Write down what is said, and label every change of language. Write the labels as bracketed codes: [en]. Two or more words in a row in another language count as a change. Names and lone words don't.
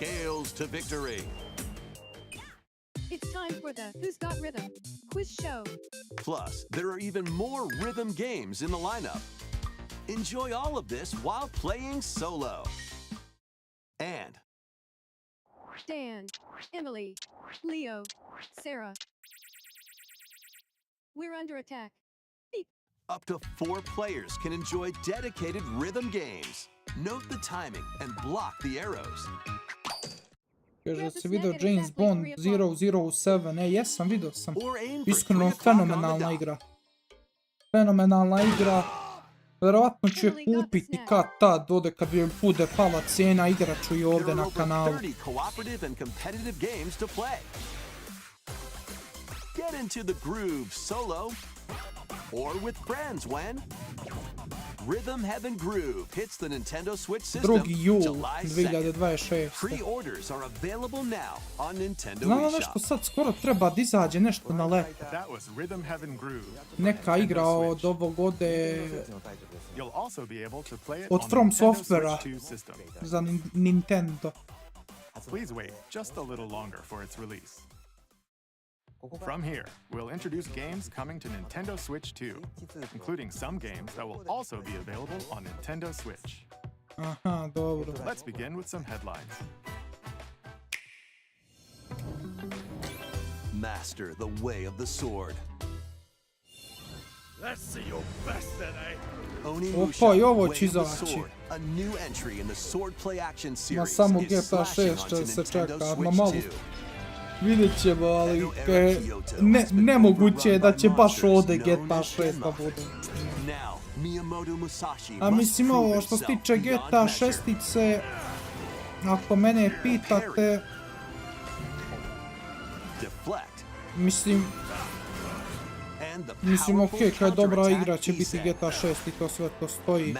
[en] It's time for the Who's Got Rhythm quiz show. Plus, there are even more rhythm games in the lineup. Enjoy all of this while playing solo. And Dan, Emily, Leo, Sarah. We're under attack. Beep. Up to 4 players can enjoy dedicated rhythm games. Note the timing and block the arrows. [bs] Kaže si vidio James Bond 007, jesam, vidio sam. Iskreno, fenomenalna igra. Fenomenalna igra. Verovatno ću je kupiti kad tad, ovdje kad joj bude pala cijena, igrat ću i ovdje na kanalu. [en] Get into the groove solo or with friends when Rhythm Heaven Groove hits the Nintendo Switch system [bs] 2. jul [en] July 2nd. 2026. Pre-orders are available now on Nintendo [bs] Znamo [en] eShop. [bs] nešto sad skoro treba da izađe nešto na leto. [en] That was Rhythm Heaven Groove. [bs] Neka igra od ovog ovdje [en] You'll also be able to play it [bs] od [en] on From Nintendo [bs] Softwarea [en] Switch 2 system. [bs] za Nintendo. [en] Please wait just a little longer for its release. From here, we'll introduce games coming to Nintendo Switch 2, including some games that will also be available on Nintendo Switch. [bs] Aha, dobro. [en] Let's begin with some headlines. Master the way of the sword. Let's see your best today. [bs] Opa, i ovo će izaći. [en] A new entry in the swordplay action [bs] Na [en] series [bs] samo [en] is [bs] GTA [en] slashing [bs] 6 [en] onto [bs] će se [en] Nintendo [bs] čeka, na [en] Switch [bs] malo. [en] 2. [bs] Vidjet ćemo, ali nemoguće je da će baš ovdje GTA 6 da bude. A mislim ovo što se tiče GTA 6-ice, ako mene pitate, mislim okej, kad je dobra igra će biti GTA 6 i to sve to stoji.